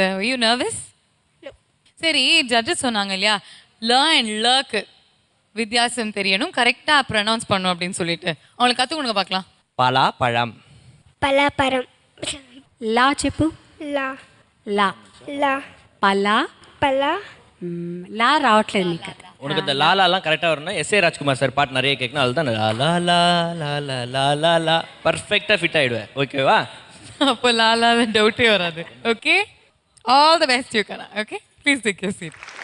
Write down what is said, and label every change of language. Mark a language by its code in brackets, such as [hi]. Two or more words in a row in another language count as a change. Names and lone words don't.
[en] You nervous? [ta] சரி, ஜட்ஜஸ் சொன்னாங்க இல்லையா, ல அண்ட் லக்கு வித்தியாசம் தெரியணும், [en] correctly pronounce [ta] பண்ணும் அப்படின்னு சொல்லிட்டு. அவங்களுக்கு கற்றுக் கொடுங்க பார்க்கலாம். பலா பழம். [te] పలాపరం. లా చెప్పు. లా. లా. లా. పలా. పలా. లా రావట్లేదు నీకు. [ta] உனக்கு இந்த லாலாலாம் கரெக்டாக வரணும். எஸ்ஏ ராஜ்குமார் சார் பாட்டு நிறைய கேட்கணும், அதுதான் லா லா லா லா லா லா லா லா [en] perfectly fit [ta] ஆகிடுவேன். ஓகேவா? அப்போ லாலா டவுட்டே வராது. ஓகே, [en] All the best you கனா. Okay, please take your seat.